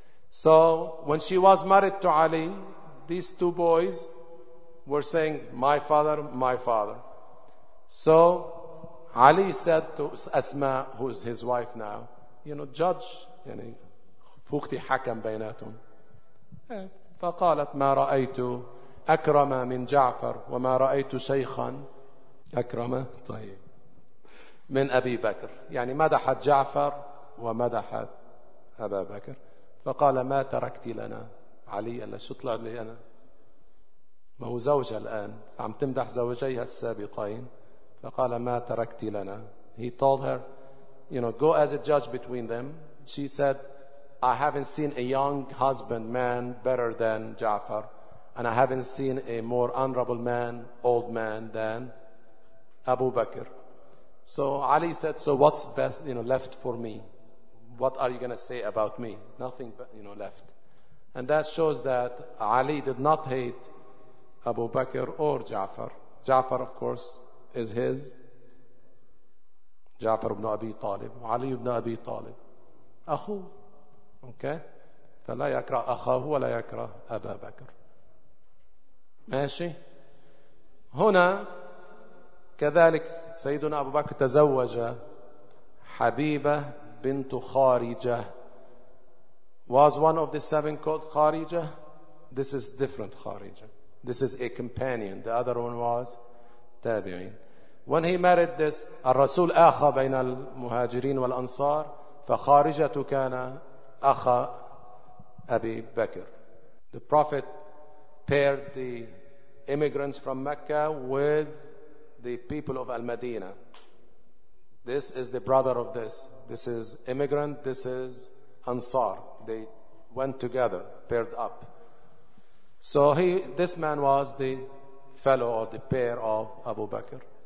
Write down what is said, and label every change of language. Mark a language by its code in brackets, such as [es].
[en] So when she was married to Ali, these two boys were saying, my father, my father. So Ali said to Asma, who is his wife now, you know, judge, [ar] يعني فوقتي حكم بيناتهم. فقالت ما رأيت أكرم من جعفر وما رأيت شيخا أكرم طيب من أبي بكر. يعني مدحت جعفر ومدحت أبا بكر. فقال ما تركت لنا علي إلا شو طلع لي أنا؟ ما هو زوجها الآن عم تمدح زوجيها السابقين. فقال ما تركت لنا. [en] He told her, you know, go as a judge between them. She said, I haven't seen a young husband man better than Ja'far, and I haven't seen a more honorable man, old man than Abu Bakr. So Ali said, so what's best, you know, left for me? What are you going to say about me? Nothing, you know, left. And that shows that Ali did not hate Abu Bakr or Ja'far. Ja'far, of course, is his. Ja'far ibn Abi Talib. Ali ibn Abi Talib. Akhu. Okay? [ar] فَلَا يَكْرَهُ أَخَاهُ وَلَا يَكْرَهُ أَبَا بَكْرُ. ماشي؟ هنا كذلك سيدنا أبو بكر تزوج حبيبة بنت خارجة. [en] Was one of the seven called خارجة? This is different خارجة. This is a companion. The other one was تابعين. When he married this, [ar] الرسول أخا بين المهاجرين والأنصار فخارجة كان أخا أبي بكر. [en] The Prophet paired the immigrants from Mecca with the people of Al-Madina. This is the brother of this. This is immigrant, this is Ansar. They went together, paired up. So this man was the fellow or the pair of Abu Bakr.